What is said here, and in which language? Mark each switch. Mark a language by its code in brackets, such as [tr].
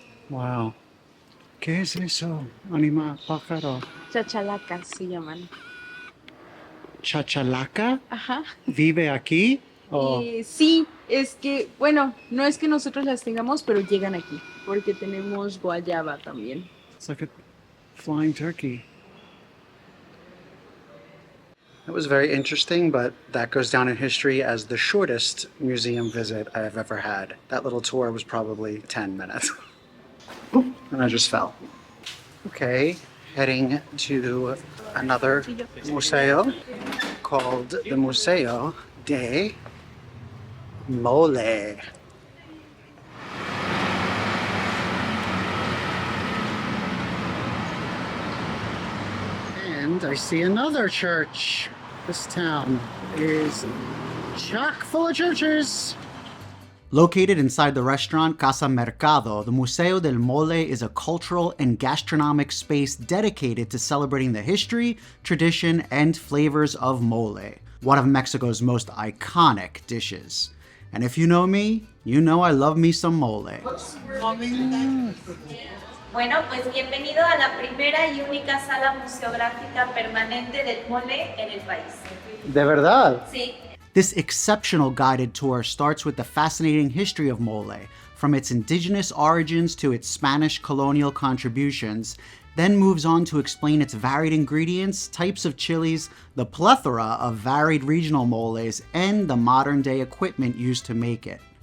[es] Wow. ¿Qué es eso? Animal, pájaro. Chachalacas se llaman. ¿Chachalaca? Ajá. ¿Vive aquí? Oh. Sí, es que, bueno, no es que nosotros las tengamos, pero llegan aquí, porque tenemos guayaba también. [en] It's like a flying turkey. It was very interesting, but that goes down in history as the shortest museum visit I've ever had. That little tour was probably 10 minutes. And I just fell. Okay, heading to another museo called the Museo de Mole. And I see another church. This town is chock full of churches. Located inside the restaurant Casa Mercado, the Museo del Mole is a cultural and gastronomic space dedicated to celebrating the history, tradition, and flavors of mole, one of Mexico's most iconic dishes. And if you know me, you know I love me some mole. [es] Bueno, pues bienvenido a la primera y única sala museográfica permanente del mole en el país. ¿De verdad? Sí. [en] This exceptional guided tour starts with the fascinating history of mole, from its indigenous origins to its Spanish colonial contributions, then moves on to explain its varied ingredients, types of chilies, the plethora of varied regional moles, and the modern-day equipment used to make it.